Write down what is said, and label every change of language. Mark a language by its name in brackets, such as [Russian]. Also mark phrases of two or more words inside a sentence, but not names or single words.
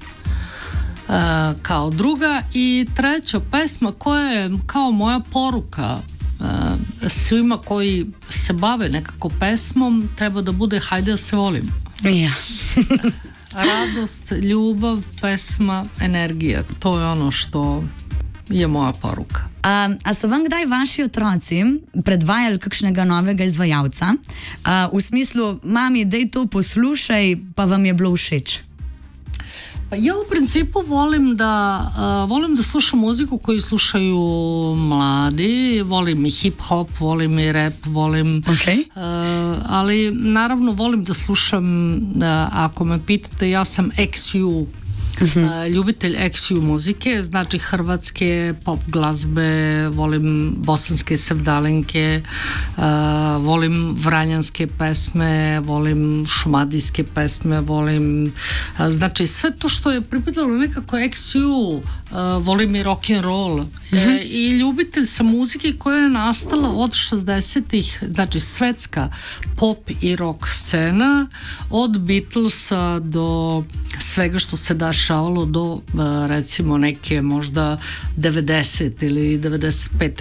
[Serbian] Kao druga i treća pesma koja je kao moja poruka svima koji se bave nekako pesmom, treba da bude hajde da se volimo. Radost, ljubav, pesma, energija, to je ono što je moja poruka. [Slovenian] A so vam kdaj vaši otroci predvajali kakšnega novega izvajalca v smislu, mami, daj to poslušaj, pa vam je bilo všeč? [Serbian] Ja u principu volim da slušam muziku koju slušaju mladi, volim i hip-hop, volim i rap, ali naravno volim da slušam, ako me pitate, ja sam ex-U, ljubitelj ex-U muzike, znači hrvatske pop glazbe, volim bosanske sevdalinke, volim vranjanske pesme, volim šumadijske pesme, volim, znači sve to što je pripadalo nekako ex-U volim i [English] rock and roll [Serbian] i ljubitelj sam muzike koja je nastala od 60-ih, znači svetska pop i rock scena, od Beatlesa do svega što se dešavalo do recimo neke možda 90 ili 95.